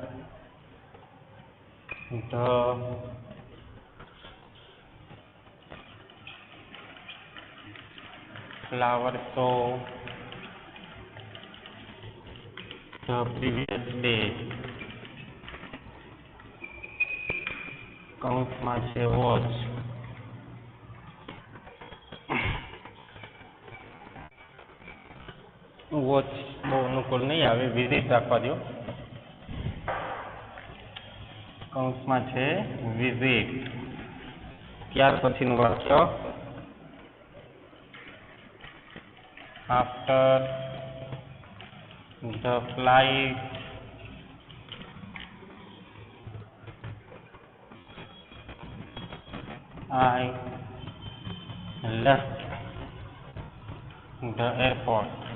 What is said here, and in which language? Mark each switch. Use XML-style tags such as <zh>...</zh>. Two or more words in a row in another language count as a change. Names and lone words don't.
<en>the flower show the previous day.</en> <gu>કૌંસમાં છે વોચ. વોચ બહુ અનુકૂળ નહીં આવે, વિઝિટ રાખવા દો. કૌંસમાં છે વિઝિટ. ત્યાર પછીનું વાક્ય</gu> <en>After the flight I left the airport.</en>